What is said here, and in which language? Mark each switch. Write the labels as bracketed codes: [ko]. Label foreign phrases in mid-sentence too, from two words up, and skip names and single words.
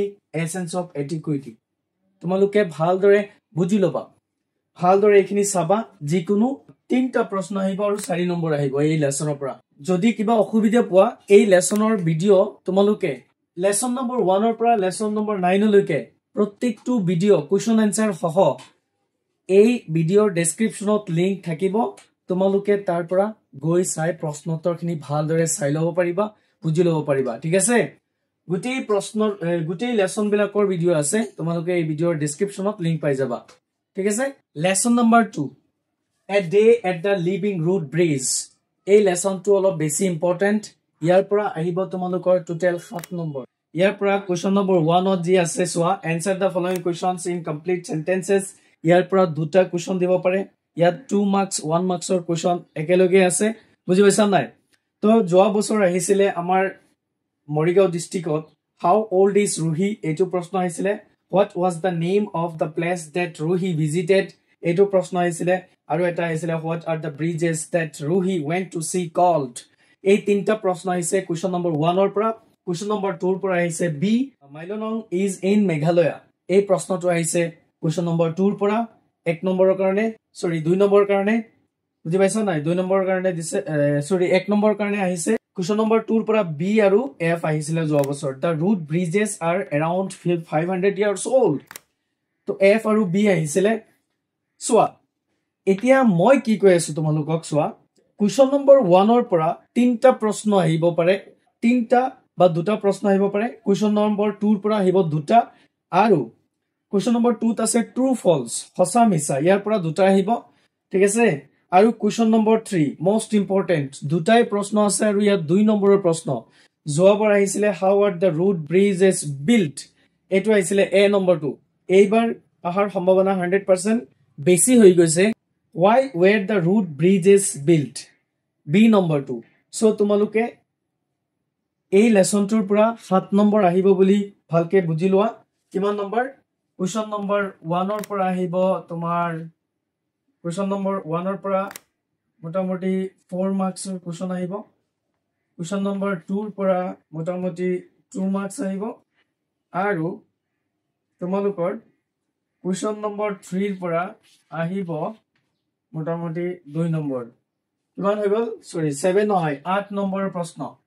[en] essence of adequity [as] তোমালোকে ভালদৰে বুজি লবা ভালদৰে এইখিনি চাবা যিকোনো তিনটা প্ৰশ্ন আহিব আৰু 4 নম্বৰ আহিব এই লেসনৰ পৰা যদি কিবা অসুবিধা পোৱা এই লেসনৰ ভিডিও তোমালোকে লেসন নম্বৰ 1 ৰ পৰা লেসন নম্বৰ 9 লৈকে প্ৰত্যেকটো ভিডিও [en] question answer [as] সহ এই ভিডিওৰ ডেসক্ৰিপচনত লিংক থাকিব তোমালোকে তাৰ পৰা গৈ চাই প্ৰশ্নোত্তৰখিনি ভালদৰে চাই লব পাৰিবা বুজি লব পাৰিবা ঠিক আছে গুটেই প্ৰশ্নৰ গুটেই লেসন বিলাকৰ ভিডিও আছে তোমালোকে এই ভিডিওৰ ডেসক্ৰিপচনত লিংক পাই যাবা ঠিক আছে লেসন নম্বৰ 2 a day at the living root bridge এই লেসনটো অলপ বেছি ইম্পৰ্টেন্ট ইয়াৰ পৰা আহিব তোমালোকৰ টোটাল 7 নম্বৰ ইয়াৰ পৰা কোৱেশ্চন নম্বৰ 1 ত যি আছে সোৱা [en] answer the following questions in complete sentences [as] ইয়াৰ পৰা দুটা কোৱেশ্চন দিব পাৰে ইয়াত 2 মাৰ্কস 1 মাৰ্কসৰ কোৱেশ্চন একেলগে আছে বুজি পাইছা নাই তো যোৱা বছৰ আহিছিলে আমাৰ মৰিগাঁও ডিস্ট্ৰিক্টত [en] how old is Ruhi [as] এটো প্ৰশ্ন আহিছিলে [en] what was the name of the place that Ruhi visited [as] এটো প্ৰশ্ন আহিছিলে আৰু এটা আহিছিলে [en] what are the bridges that Ruhi went to see called [as] এই তিনটা প্ৰশ্ন আহিছে কোৱেশ্চন নম্বৰ 1 ৰ পৰা কোৱেশ্চন নম্বৰ 2 ৰ পৰা আহিছে [en] b Mawlynnong is in Meghalaya [as] এই প্ৰশ্নটো আহিছে কোৱেশ্চন নম্বৰ 2 ৰ পৰা 1 নম্বৰৰ কাৰণে সৰি 2 নম্বৰৰ কাৰণে বুজি পাইছা নাই 2 নম্বৰৰ কাৰণে দিছে সৰি 1 নম্বৰৰ কাৰণে আহিছে কোৱেশ্চন নম্বৰ 2 ৰ পৰা বি আৰু এফ আহিছিলে যোৱা বছৰ [en] the root bridges are around 500 years old [as] তো এফ আৰু বি আহিছিলে সোৱা এতিয়া মই কি কৈ আছো তোমালোকক সোৱা কোৱেশ্চন নম্বৰ 1 ৰ পৰা তিনটা প্ৰশ্ন আহিব পাৰে তিনটা বা দুটা প্ৰশ্ন আহিব পাৰে কোৱেশ্চন নম্বৰ 2 ৰ পৰা আহিব দুটা আৰু কোৱেশ্চন নম্বৰ 2 ত আছে [en] true false [as] সঁচা মিছা ইয়াৰ পৰা দুটা আহিব ঠিক আছে আৰু কোৱেশ্চন নম্বৰ 3 [en] most important [as] দুটাই প্ৰশ্ন আছে আৰু ইয়াত 2 নম্বৰৰ প্ৰশ্ন যোৱাবাৰ আহিছিলে [en] how are the root bridges built [as] এটো আহিছিলে এ নম্বৰটো এইবাৰ আহাৰ সম্ভাৱনা 100% বেছি হৈ গৈছে [en] why were the root bridges built [as] বি নম্বৰটো সো তোমালোকে এই লেসনটোৰ পৰা 7 নম্বৰ আহিব বুলি ভালকে বুজি লোৱা কিমান নম্বৰ কোৱেশ্চন নম্বৰ 1 ৰ পৰা আহিব তোমাৰ কোৱেশ্চন নম্বৰ 1 ৰ পৰা মোটামুটি 4 মাৰ্কসৰ কোৱেশ্চন আহিব কোৱেশ্চন নম্বৰ 2 ৰ পৰা মোটামুটি 2 মাৰ্কস আহিব আৰু তোমালোকৰ কোৱেশ্চন নম্বৰ 3 ৰ পৰা আহিব মোটামুটি 2 নম্বৰ কিমান হৈ গল সৰি 7 নহয় 8 নম্বৰৰ প্ৰশ্ন